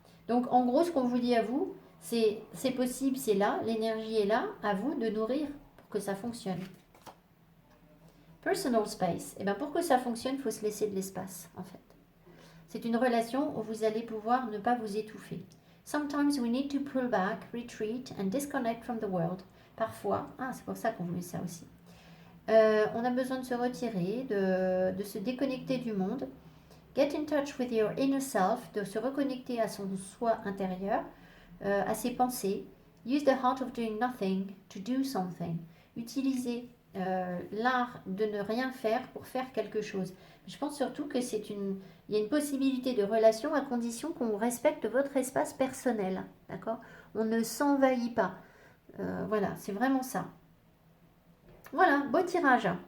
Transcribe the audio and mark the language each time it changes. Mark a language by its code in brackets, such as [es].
[fr] Donc, en gros, ce qu'on vous dit à vous, c'est possible, c'est là, l'énergie est là, à vous de nourrir pour que ça fonctionne. [en] Personal space. [fr] Et bien, pour que ça fonctionne, il faut se laisser de l'espace, en fait. C'est une relation où vous allez pouvoir ne pas vous étouffer. [en] Sometimes we need to pull back, retreat and disconnect from the world. [fr] Parfois, c'est pour ça qu'on met ça aussi. On a besoin de se retirer, de se déconnecter du monde. [en] Get in touch with your inner self, [fr] de se reconnecter à son soi intérieur, à ses pensées. [en] Use the heart of doing nothing to do something. [fr] Utilisez l'art de ne rien faire pour faire quelque chose. Je pense surtout que il y a une possibilité de relation à condition qu'on respecte votre espace personnel. D'accord? On ne s'envahit pas. Voilà, c'est vraiment ça. Voilà, beau tirage.